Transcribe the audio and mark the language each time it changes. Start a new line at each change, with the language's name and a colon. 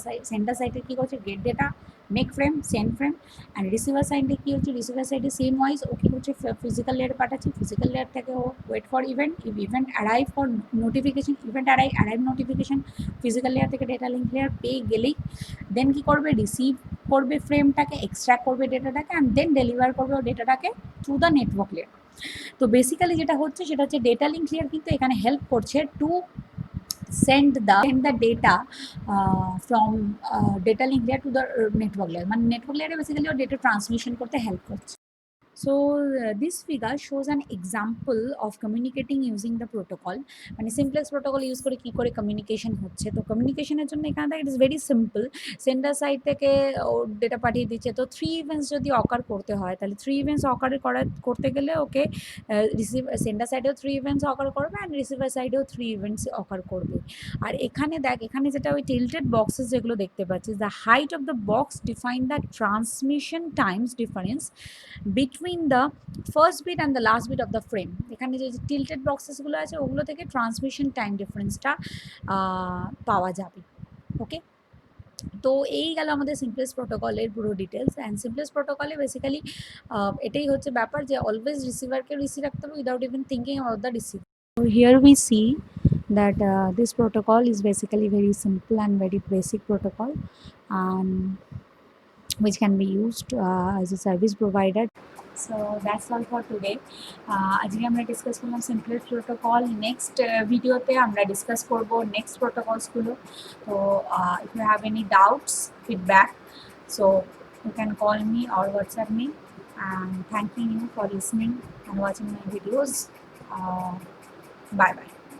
Bangla: Centre সাইডে কী করছে,
English: get data, make frame, send frame,
Bangla: and receiver সাইডে কী হচ্ছে, রিসিভার সাইডে সেম ওয়াইজ ও কী করছে, ফিজিক্যাল লেয়ারে পাঠাচ্ছে, ফিজিক্যাল লেয়ার থেকে ও
English: wait for event, if event arrive for notification,
Bangla: event arrive notification, physical layer থেকে ডেটা লিঙ্ক লেয়ার পেয়ে গেলেই দেন কী করবে, রিসিভ করবে ফ্রেমটাকে, এক্সট্র্যাক্ট করবে ডেটাটাকে, অ্যান্ড দেন ডেলিভার করবে ও ডেটাটাকে
English: Through the network layer.
Bangla: তো বেসিক্যালি যেটা হচ্ছে সেটা হচ্ছে ডেটা লিঙ্ক লেয়ার কিন্তু এখানে হেল্প করছে
English: to send the data from data link layer to the network layer,
Bangla: মানে নেটওয়ার্ক লেয়ারে বেসিক্যালি ও ডেটা ট্রান্সমিশন করতে হেল্প করছে।
English: So this figure shows an example of communicating using the protocol,
Bangla: মানে simplex protocol use করে কী করে communication হচ্ছে। তো কমিউনিকেশনের জন্য এখানে
English: it is very simple,
Bangla: sender side থেকে ও ডেটা পাঠিয়ে দিচ্ছে, তো 3 ইভেন্টস যদি অকার করতে হয় তাহলে 3 ইভেন্টস অকার করতে গেলে ওকে সেন্ডার সাইডেও 3 ইভেন্টস অকার করবে অ্যান্ড রিসিভার সাইডেও 3 ইভেন্টস অকার করবে। আর এখানে দেখ, এখানে যেটা ওই টিল্টেড বক্সেস যেগুলো দেখতে পাচ্ছিস,
English: The height of the box define the transmission times difference between the first bit and the last bit of the frame.
Bangla: এখানে যে টিল্টেড বক্সেসগুলো আছে ওগুলো থেকে ট্রান্সমিশন টাইম ডিফারেন্সটা পাওয়া যাবে। ওকে, তো এই গেল আমাদের সিমপ্লেক্স প্রোটোকলের পুরো ডিটেলস। অ্যান্ড সিমপ্লেক্স প্রোটোকলে বেসিক্যালি এটাই হচ্ছে ব্যাপার যে অলওয়েজ রিসিভারকে রিসিভ রাখতে হবে
English: Without even thinking about the receiver. So here we see that this protocol is basically very simple and very basic protocol, which can be used as a service provider. So that's all for today.
Bangla: আজকে আমরা discuss করলাম simplex protocol. Next ভিডিওতে আমরা discuss করব next প্রোটোকলসগুলো।
English: তো if you have any doubts, feedback, so you can call me or WhatsApp me, and thanking you for listening and watching my videos. Bye bye.